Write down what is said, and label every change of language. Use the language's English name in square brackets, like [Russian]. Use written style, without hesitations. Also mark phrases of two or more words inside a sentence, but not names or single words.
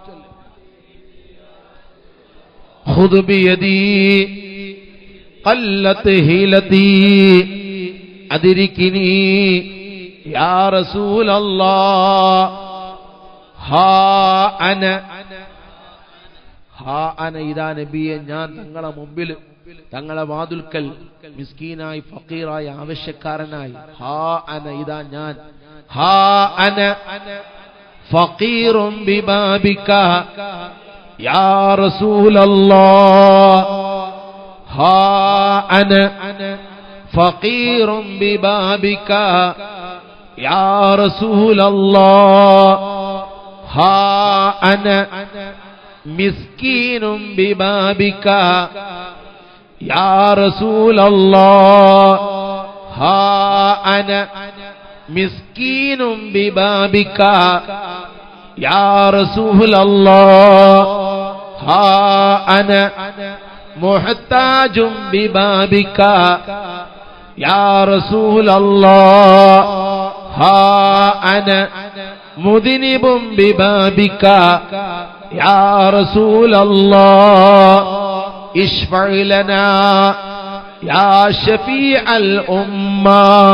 [Arabic] خذ بيدي قلت هيلتي أدركني يا رسول الله ها أنا إذا نبي [Malayalam] ഞാൻ തങ്ങളെ മുമ്പിൽ തങ്ങളെ വാതുൽക്കൽ മിസ്കീനായി ഫഖീറായി ആവശ്യക്കാരനായി ഇതാ ഞാൻ [Arabic] فقير ببابك يا رسول الله فقير ببابك يا رسول الله مسكين ببابك يا رسول الله أنا مسكين ببابك يا رسول الله أنا محتاج ببابك يا رسول الله أنا مذنب ببابك يا رسول الله اشفع لنا يا شفيع الأمة